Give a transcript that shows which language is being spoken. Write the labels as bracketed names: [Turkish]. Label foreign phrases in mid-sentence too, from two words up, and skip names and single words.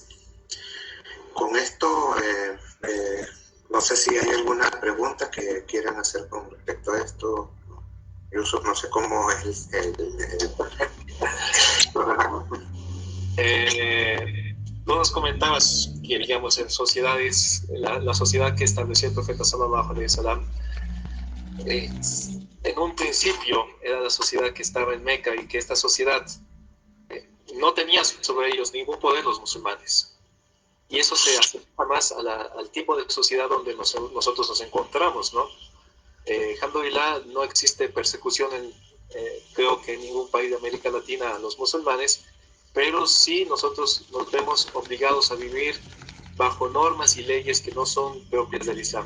[Spanish] Con esto, no sé si hay alguna pregunta que quieran hacer con respecto a esto. Yusuf, no sé cómo es el programa. Tú nos comentabas que, digamos, en sociedades, la sociedad que estableció el profeta [Arabic] صلى الله عليه وسلم, [Spanish] en un principio era la sociedad que estaba en Meca, y que esta sociedad no tenía sobre ellos ningún poder los musulmanes. Y eso se acerca más al tipo de sociedad donde nosotros nos encontramos, ¿no? Alhamdulillah, no existe persecución creo que en ningún país de América Latina a los musulmanes, pero sí nosotros nos vemos obligados a vivir bajo normas y leyes que no son propias del Islam.